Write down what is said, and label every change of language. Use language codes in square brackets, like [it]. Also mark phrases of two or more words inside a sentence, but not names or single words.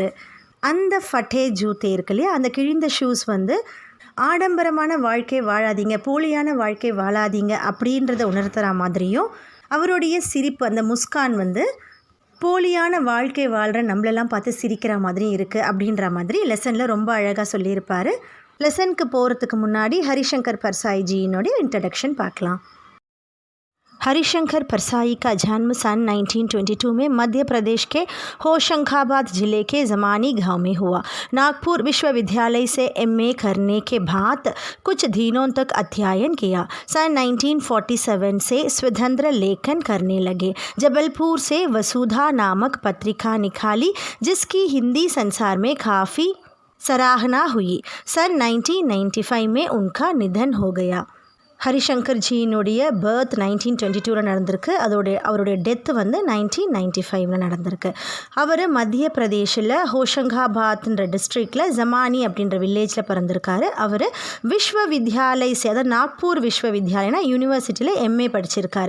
[ta] அந்த [hi] फटे जूते [ta] இருக்கு இல்லையா, அந்த கிழிந்த ஷூஸ் ஆடம்பரமான வாழ்க்கை வாழாதீங்க, போலியான வாழ்க்கை வாழாதீங்க அப்படின்றத உணர்த்துற மாதிரியும், அவருடைய சிரிப்பு அந்த முஸ்கான் போலியான வாழ்க்கை வாழ்கிற நம்மளெல்லாம் பார்த்து சிரிக்கிற மாதிரி இருக்குது அப்படின்ற மாதிரி லெசனில் ரொம்ப அழகாக சொல்லியிருப்பார். லெசனுக்கு போகிறதுக்கு முன்னாடி ஹரிசங்கர் பர்சாயிஜியினுடைய இன்ட்ரடக்ஷன் பார்க்கலாம். [hi] हरिशंकर परसाई का जन्म सन 1922 में मध्य प्रदेश के होशंगाबाद ज़िले के ज़मानी गांव में हुआ. नागपुर विश्वविद्यालय से एमए करने के बाद कुछ दिनों तक अध्ययन किया. सन 1947 से स्वतंत्र लेखन करने लगे. जबलपुर से वसुधा नामक पत्रिका निकाली, जिसकी हिंदी संसार में काफ़ी सराहना हुई. सन 1995 में उनका निधन हो गया. [ta] ஹரிசங்கர் ஜியினுடைய பர்த் 1922 நடந்திருக்கு. அவருடைய டெத்து 1995 நடந்திருக்கு. அவர் மத்திய பிரதேஷில் ஹோஷங்காபாத்ன்ற டிஸ்ட்ரிக்டில் ஜமானி அப்படின்ற வில்லேஜில் பிறந்திருக்காரு. அவர் விஸ்வவித்யாலய் அதாவது நாக்பூர் விஸ்வவித்யாலயனா யூனிவர்சிட்டியில் எம்ஏ படிச்சிருக்காரு.